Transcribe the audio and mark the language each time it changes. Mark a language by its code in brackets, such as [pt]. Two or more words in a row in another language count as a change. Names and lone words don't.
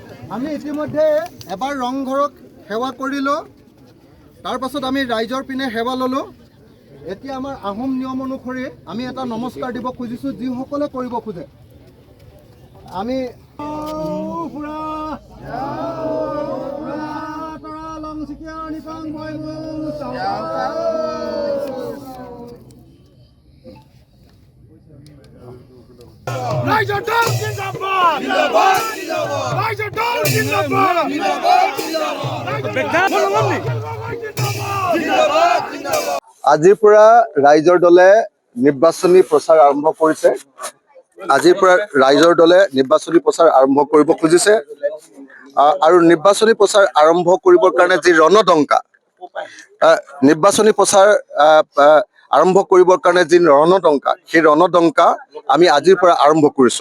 [as] আমি ইতিমধ্যে এবাৰ ৰংঘৰক সেৱা কৰিলোঁ, তাৰ পাছত আমি ৰাইজৰ পিনে সেৱা ল'লোঁ। এতিয়া আমাৰ আহোম নিয়ম অনুসৰি আমি এটা নমস্কাৰ দিব খুজিছোঁ, যিসকলে কৰিব খোজে। আমি Raizor Dol Zindabad! Zindabad! Zindabad! Raizor Dol Zindabad! Zindabad! Zindabad! আজিৰ পৰা ৰাইজৰ দলে নিৰ্বাচনী প্ৰচাৰ আৰম্ভ কৰিছে। আজিৰ পৰা ৰাইজৰ দলে নিৰ্বাচনী প্ৰচাৰ আৰম্ভ কৰিব খুজিছে আৰু নিৰ্বাচনী প্ৰচাৰ আৰম্ভ কৰিবৰ কাৰণে যি ৰণদংকা, নিৰ্বাচনী প্ৰচাৰ আৰম্ভ কৰিবৰ কাৰণে যি ৰণদংকা, সেই ৰণদংকা আমি আজিৰ পৰা আৰম্ভ কৰিছোঁ।